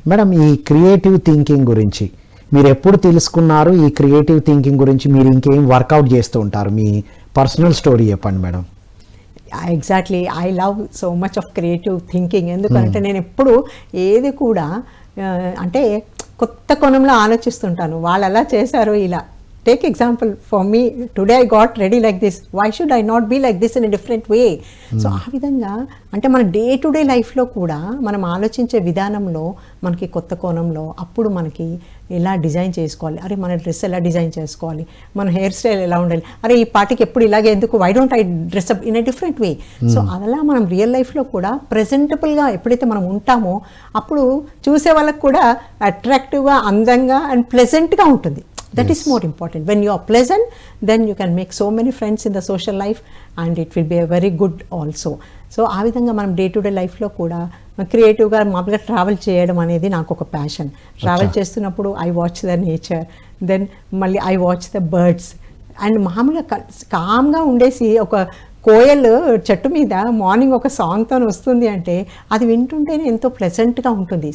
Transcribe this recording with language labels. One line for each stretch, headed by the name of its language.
Telugu: Madam, ఈ creative thinking గురించి మీరు ఎప్పుడు తెలుసుకున్నారు? ఈ క్రియేటివ్ థింకింగ్ గురించి మీరు ఇంకేం వర్కౌట్ చేస్తూ ఉంటారు? మీ పర్సనల్ స్టోరీ చెప్పండి madam. Exactly,
English: I love so much of creative thinking.
Telugu: ఎందుకంటే నేను ఎప్పుడు ఏది కూడా అంటే కొత్త కోణంలో ఆలోచిస్తుంటాను. వాళ్ళు అలా చేశారు, ఇలా.
English: Take example, for me, today I got ready like this. Why should I not be like this in a different way?
Telugu: So ఆ విధంగా అంటే మన డే టు డే లైఫ్లో కూడా మనం ఆలోచించే విధానంలో మనకి కొత్త కోణంలో అప్పుడు మనకి ఎలా డిజైన్ చేసుకోవాలి, అరే మన డ్రెస్ ఎలా డిజైన్ చేసుకోవాలి, మన హెయిర్ స్టైల్ ఎలా ఉండాలి, అరే ఈ పార్టీకి ఎప్పుడు ఇలాగే ఎందుకు,
English: Why don't I dress up in a different way.
Telugu: So అలా మనం రియల్ లైఫ్లో కూడా ప్రెజెంటబుల్గా ఎప్పుడైతే మనం ఉంటామో అప్పుడు చూసే వాళ్ళకి కూడా అట్రాక్టివ్గా, అందంగా అండ్ ప్లెజెంట్గా ఉంటుంది.
English: That is more important. When you are pleasant, then you can make so many friends in the social life and it will be a very good also.
Telugu: So ఆ విధంగా మనం డే టు డే లైఫ్లో కూడా క్రియేటివ్గా మామూలుగా travel చేయడం అనేది నాకు ఒక ప్యాషన్. ట్రావెల్ చేస్తున్నప్పుడు
English: I watch the nature,
Telugu: then మళ్ళీ
English: I watch the birds.
Telugu: And మామూలుగా కామ్గా ఉండేసి ఒక కోయల్ చెట్టు మీద మార్నింగ్ ఒక సాంగ్తో వస్తుంది అంటే అది వింటుంటేనే ఎంతో ప్లెజెంట్గా ఉంటుంది.